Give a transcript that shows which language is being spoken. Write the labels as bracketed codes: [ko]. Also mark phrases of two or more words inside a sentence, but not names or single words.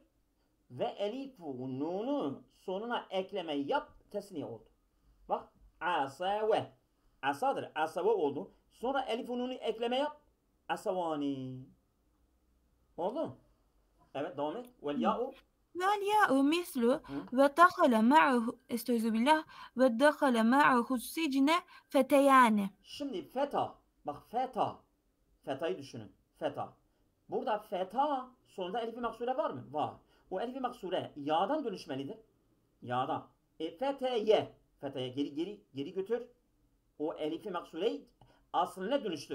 [tr] Ve elif nunu sonuna ekleme yap. Tesniye oldu. Bak. Asave. Asadır. Asave oldu. Sonra elif nunu ekleme yap. Asavani. Oldu. Evet devam et. [ar] والياء. والياء مثل ودخل معه استعوذ بالله ودخل معه السجن فتيان. [tr] Şimdi feta. Bak feta. Feta'yı düşünün. Feta. Burada feta sonunda elif-i maksure var mı? Var. O elif-i maksure ya'dan dönüşmelidir. Ya'dan. Feteye. Feteye geri götür. O elif-i maksureyi aslına dönüştür.